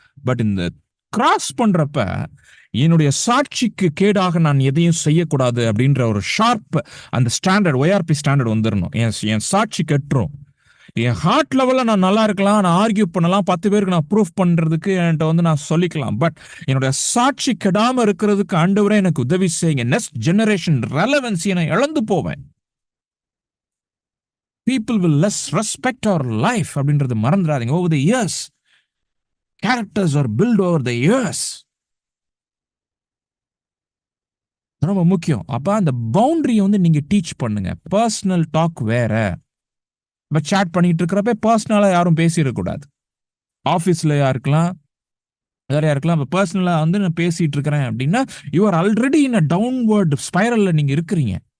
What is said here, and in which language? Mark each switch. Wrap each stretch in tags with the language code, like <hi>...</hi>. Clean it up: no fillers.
<ta>But இந்த cross பண்றப்ப என்னுடைய சாட்சிக்கு கேடாக நான் எதையும் செய்யக்கூடாது அப்படின்ற ஒரு ஷார்ப் அந்த ஸ்டாண்டர்ட், ஒய்ஆர்பி ஸ்டாண்டர்ட் வந்துடணும். என் சாட்சி கெட்டுரும். என் ஹார்ட் லெவலில் நான் நல்லா இருக்கலாம், நான் ஆர்கியூ பண்ணலாம், 10 பேருக்கு நான் ப்ரூஃப் பண்றதுக்கு என்கிட்ட வந்து நான் சொல்லிக்கலாம். பட் என்னுடைய சாட்சி கெடாம இருக்கிறதுக்கு ஆண்டவரே எனக்கு உதவி செய்யுங்க. நெக்ஸ்ட் ஜெனரேஷன் ரெலவன்சி நான் இழந்து போவேன்.</ta> <en>People will less respect our life</en> <ta>அப்படின்றது மறந்துடாதீங்க.</ta> <en>over the years characters are built over the years.</en> <ta>ரொம்ப முக்கியம். அப்ப அந்த பவுண்டரியை வந்து நீங்க டீச் பண்ணுங்க. பர்சனல் டாக் வேற. இப்ப சாட் பண்ணிட்டு இருக்கிறப்ப பர்சனலா யாரும் பேசிடக்கூடாது. ஆஃபீஸ்லயா இருக்கலாம், வேறையா இருக்கலாம். இப்போ பர்சனலா வந்து நான் பேசிட்டு இருக்கிறேன் அப்படின்னா</ta> <en>you are already in a downward ஸ்பைரல்ல</en> <ta>நீங்க இருக்கிறீங்க.</ta>